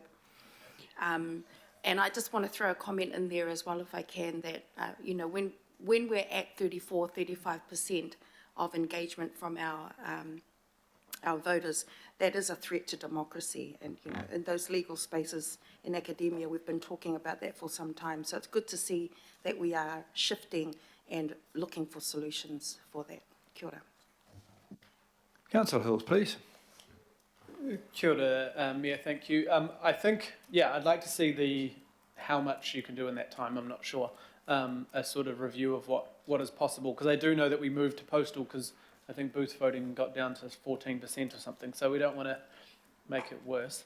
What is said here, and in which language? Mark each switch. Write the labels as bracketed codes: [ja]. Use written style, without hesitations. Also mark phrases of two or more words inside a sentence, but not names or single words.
[en] And I just want to throw a comment in there as well, if I can, that when we're at 35% of engagement from our voters, that is a threat to democracy. And in those legal spaces in academia, we've been talking about that for some time. So it's good to see that we are shifting and looking for solutions for that. [mi] Kia ora. [en] Councillor Hills, please. [mi] Kia ora, [en] Mayor, thank you. I think, yeah, I'd like to see how much you can do in that time, I'm not sure. A sort of review of what is possible, because I do know that we moved to postal because I think booth voting got down to 14% or something, so we don't want to make it worse.